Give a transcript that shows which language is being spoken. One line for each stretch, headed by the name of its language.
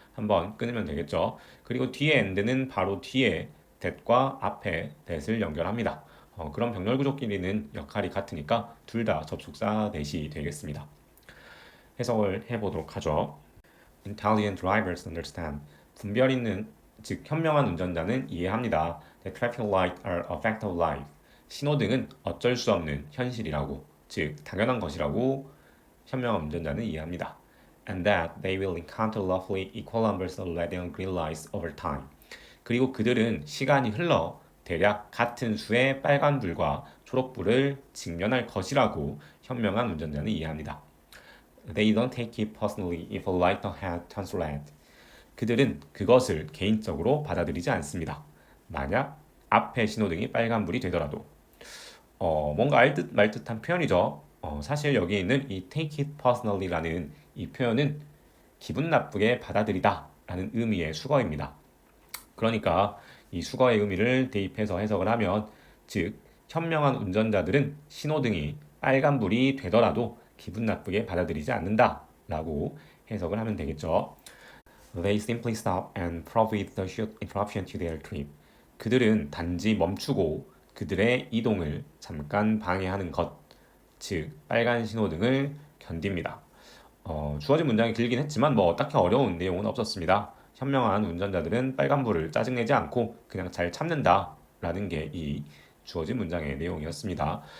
Korean: 한번 끊으면 되겠죠. 그리고 뒤에 and는 바로 뒤에 that과 앞에 that을 연결합니다. 그럼 병렬 구조끼리는 역할이 같으니까 둘 다 접속사 that이 되겠습니다. 해석을 해보도록 하죠.
English: Intelligent drivers understand.
Korean: 분별 있는 즉 현명한 운전자는 이해합니다.
English: The traffic lights are a fact of life.
Korean: 신호등은 어쩔 수 없는 현실이라고, 즉 당연한 것이라고 현명한 운전자는 이해합니다.
English: And that they will encounter roughly equal numbers of red and green lights over time.
Korean: 그리고 그들은 시간이 흘러 대략 같은 수의 빨간불과 초록불을 직면할 것이라고 현명한 운전자는 이해합니다.
English: They don't take it personally if a light ahead turns red.
Korean: 그들은 그것을 개인적으로 받아들이지 않습니다. 만약 앞에 신호등이 빨간불이 되더라도 뭔가 알듯 말듯한 표현이죠. 사실 여기 있는 이
English: take it personally
Korean: 라는 이 표현은 기분 나쁘게 받아들이다 라는 의미의 수거입니다. 그러니까 이 수거의 의미를 대입해서 해석을 하면 즉 현명한 운전자들은 신호등이 빨간불이 되더라도 기분 나쁘게 받아들이지 않는다 라고 해석을 하면 되겠죠.
English: They simply stop and profit the short interruption to their trip.
Korean: 그들은 단지 멈추고 그들의 이동을 잠깐 방해하는 것, 즉 빨간 신호등을 견딥니다. 주어진 문장이 길긴 했지만 뭐 딱히 어려운 내용은 없었습니다. 현명한 운전자들은 빨간불을 짜증내지 않고 그냥 잘 참는다라는 게 이 주어진 문장의 내용이었습니다.